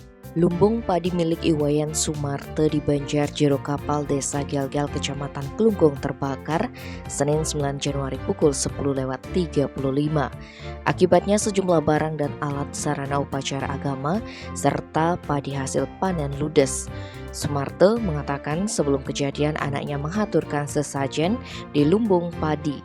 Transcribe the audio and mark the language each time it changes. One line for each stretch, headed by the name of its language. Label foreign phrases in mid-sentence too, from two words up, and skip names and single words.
Indonesian: Lumbung padi milik Iwayan Sumarte di Banjar Jero Kapal, Desa Gelgel, Kecamatan Kelungkung terbakar Senin 9 Januari pukul 10.35. Akibatnya sejumlah barang dan alat sarana upacara agama serta padi hasil panen ludes. Sumarte mengatakan sebelum kejadian anaknya menghaturkan sesajen di lumbung padi.